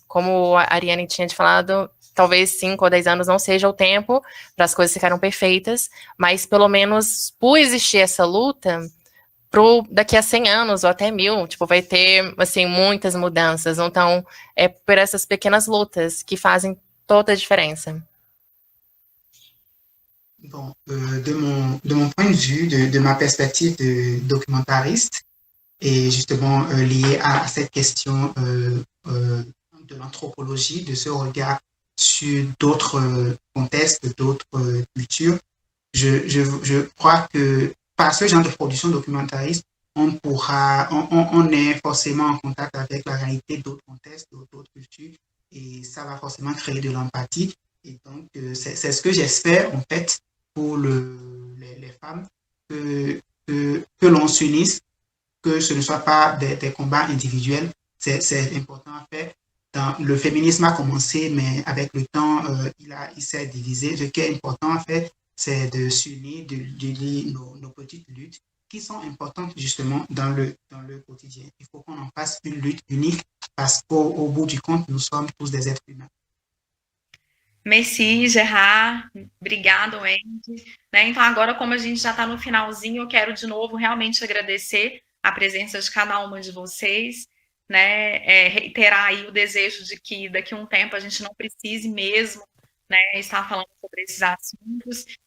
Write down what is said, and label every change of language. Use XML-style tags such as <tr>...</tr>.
<pt>Como a Ariane tinha falado, talvez 5 ou 10 anos não seja o tempo para as coisas ficarem perfeitas, mas pelo menos, por existir essa luta, daqui a 100 anos ou até 1000, vai ter, assim, muitas mudanças. Então, é por essas pequenas lutas que fazem toda a diferença.</pt> <fr>Bon, de mon point de vue, de ma perspective de documentariste, et justement lié à cette question de l'anthropologie, de ce regard sur d'autres contextes, d'autres cultures, je crois que par ce genre de production documentariste, on est forcément en contact avec la réalité d'autres contextes, d'autres cultures, et ça va forcément créer de l'empathie. Et donc, c'est ce que j'espère, en fait, pour les femmes, que l'on s'unisse, que ce ne soit pas des combats individuels. C'est important à faire. Le féminisme a commencé, mais avec le temps, il s'est divisé. Ce qui est important à faire, c'est de s'unir, de lier nos petites luttes qui sont importantes justement dans le quotidien. Il faut qu'on en fasse une lutte unique parce qu'au bout du compte, nous sommes tous des êtres humains. Merci, Gerard.</fr> <pt>Obrigado,</pt> <fr>Andy.</fr> <pt>Então, agora, como a gente já está no finalzinho, eu quero de novo realmente agradecer a presença de cada uma de vocês, reiterar aí o desejo de que daqui a um tempo a gente não precise mesmo, estar falando sobre esses assuntos.</pt>